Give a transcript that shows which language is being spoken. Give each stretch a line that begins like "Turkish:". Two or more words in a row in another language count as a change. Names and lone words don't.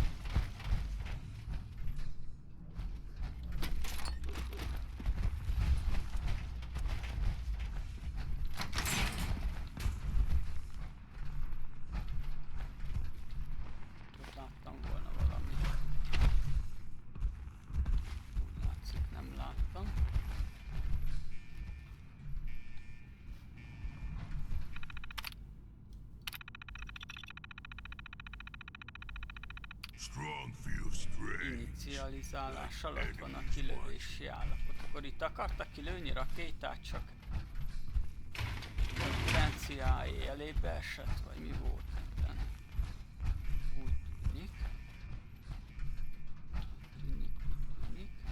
Hungarian: Ott láttam volna valamit. Úgy látszik, nem láttam.
English: Strong feels strange.
Hungarian: Inicializálás alatt van a kilövési állapot. Akkor itt akartak kilőni rakétát, csak potenciái elébe esett, vagy mi volt itten? Úgy tűnik. Tűnik.